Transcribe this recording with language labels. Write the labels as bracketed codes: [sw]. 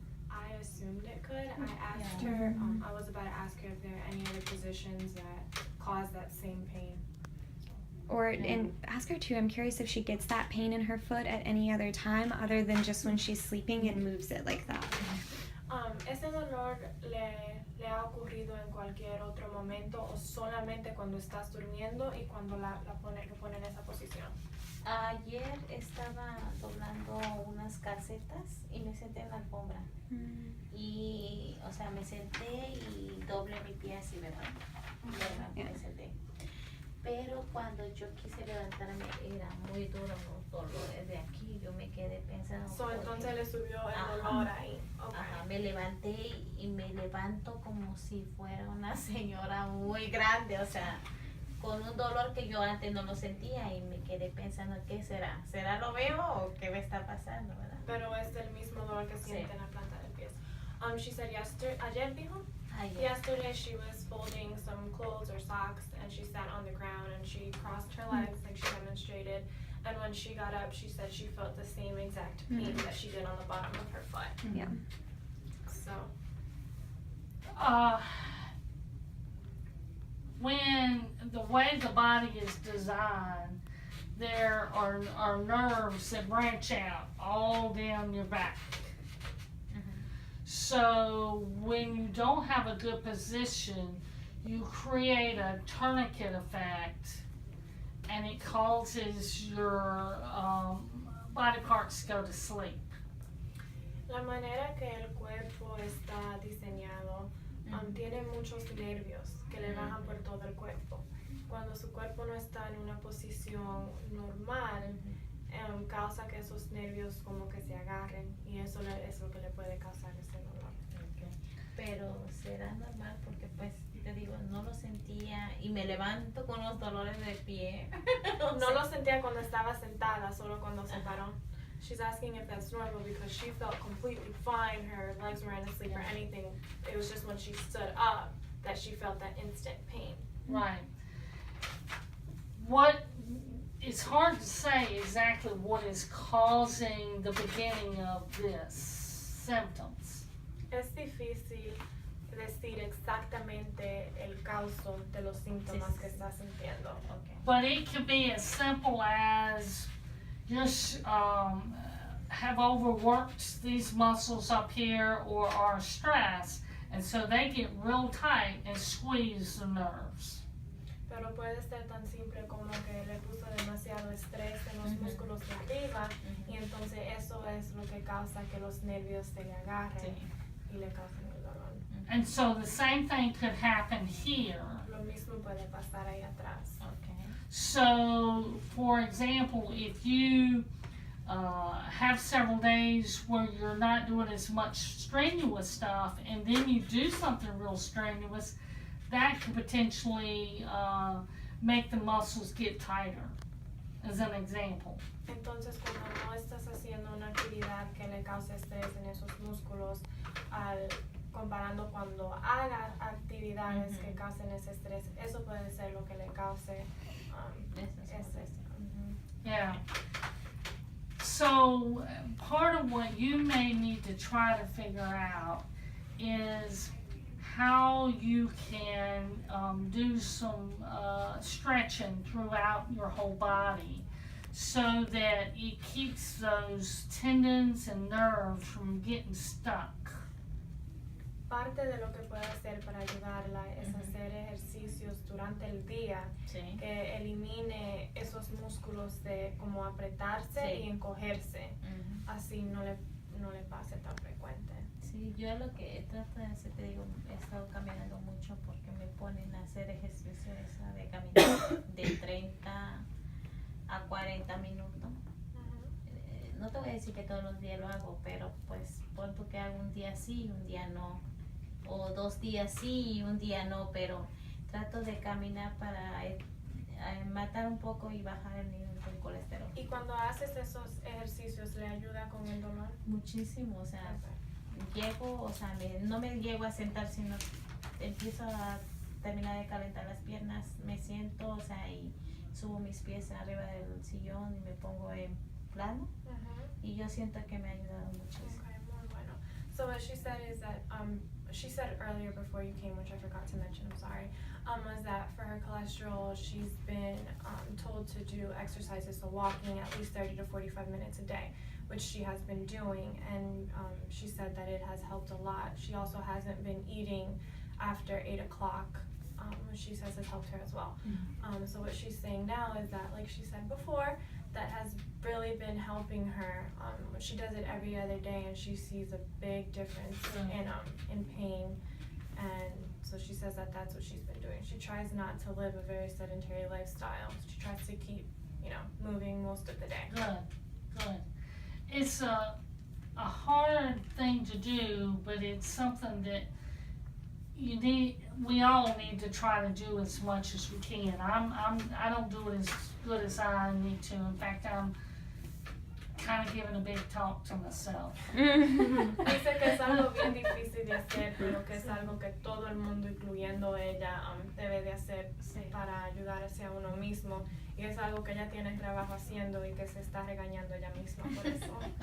[en] I assumed it could. I asked her, I was about to ask her if there are any other positions that cause that same pain. Or, and ask her too, I'm curious if she gets that pain in her foot at any other time other than just when she's sleeping and moves it like that. [es] ¿Ese dolor le ha ocurrido en cualquier otro momento o solamente cuando estás durmiendo y cuando lo pone en esa posición? Ayer estaba doblando unas calcetas y me senté en la alfombra. Y, o sea, me senté y doblé mi pie así, ¿verdad? Me senté. Pero cuando yo quise levantarme era muy duro los dolores de aquí. Yo me quedé pensando. Entonces le subió el dolor ahí. [en] Okay. [es] Ajá, me levanté y me levanto como si fuera una señora muy grande, o sea, con un dolor que yo antes no lo sentía y me quedé pensando, ¿qué será? ¿Será lo veo o qué me está pasando, verdad? Pero es el mismo dolor que siente en la planta del pie. [en] She said [es] ayer dijo? [en] Yesterday she was folding some clothes or socks and she sat on the ground and she crossed her legs like she demonstrated, and when she got up she said she felt the same exact pain that she did on the bottom of her foot. Yeah. So When the way the body is designed, there are nerves that branch out all down your back. So when you don't have a good position, you create a tourniquet effect, and it causes your body parts to go to sleep. [es] la manera que el cuerpo está diseñado tiene muchos nervios que le bajan por todo el cuerpo. Cuando su cuerpo no está en una posición normal, causa que esos nervios como que se agarren y eso es lo que le puede causar ese dolor. [en] Okay. [es] Pero será normal porque pues te digo, no lo sentía y me levanto con los dolores de pie. No lo sentía cuando estaba sentada, solo cuando se paró. [en] She's asking if that's normal because she felt completely fine, her legs weren't asleep or anything. It was just when she stood up that she felt that instant pain. Right. It's hard to say exactly what is causing the beginning of this symptoms. [es] Es difícil decir exactamente el causo de los síntomas que está sintiendo. [en] Okay. But it could be as simple as just have overworked these muscles up here or are stressed, and so they get real tight and squeeze the nerves. [es] Pero puede ser tan simple como que le puso demasiado estrés en los músculos de arriba y entonces eso es lo que causa que los nervios se le agarren y le causen el dolor. [en] And so the same thing could happen here. [es] Lo mismo puede pasar ahí atrás. [en] Okay. So, for example, if you have several days where you're not doing as much strenuous stuff and then you do something real strenuous, that could potentially make the muscles get tighter. as an example. [es] Entonces, cuando no estás haciendo una actividad que le cause estrés en esos músculos, comparando cuando hagas actividades que causen ese estrés, eso puede ser lo que le cause ese. [en] Yeah. So part of what you may need to try to figure out is how you can do some stretching throughout your whole body so that it keeps those tendons and nerves from getting stuck. [es] Parte de lo que puede hacer para ayudarla es hacer ejercicios durante el día que elimine esos músculos de como apretarse y encogerse. Así no le pase tan frecuente. Sí, yo lo que trato de hacer, te digo, he estado caminando mucho porque me ponen a hacer ejercicios de caminar de 30 a 40 minutos. No te voy a decir que todos los días lo hago, pero pues pon tú que hago un día sí y un día no. O 2 días sí y un día no, pero trato de caminar para matar un poco y bajar el nivel del colesterol. ¿Y cuando haces esos ejercicios le ayuda con el dolor? Muchísimo, o sea, llego, o sea, no me llego a sentar, sino empiezo a terminar de calentar las piernas, me siento, o sea, y subo mis pies arriba del sillón y me pongo en plano, y yo siento que me ha ayudado muchísimo. Okay, muy bueno. [en] So what she said is that she said earlier before you came, which I forgot to mention, I'm sorry, was that for her cholesterol, she's been told to do exercises, so walking at least 30 to 45 minutes a day, which she has been doing, and she said that it has helped a lot. She also hasn't been eating after 8 o'clock, which she says has helped her as well. So what she's saying now is that, like she said before, that has really been helping her. She does it every other day, and she sees a big difference in pain. And so she says that that's what she's been doing. She tries not to live a very sedentary lifestyle. She tries to keep, moving most of the day. Good. It's a hard thing to do, but it's something that we all need to try to do as much as we can. I don't do it as good as I need to. In fact, I'm kind of giving a big talk to myself. [es] Dice que es algo bien difícil de hacer, pero que es algo que todo el mundo, incluyendo ella, debe de hacer para ayudarse a uno mismo. Y es algo que ella tiene trabajo haciendo y que se está regañando ella misma por eso.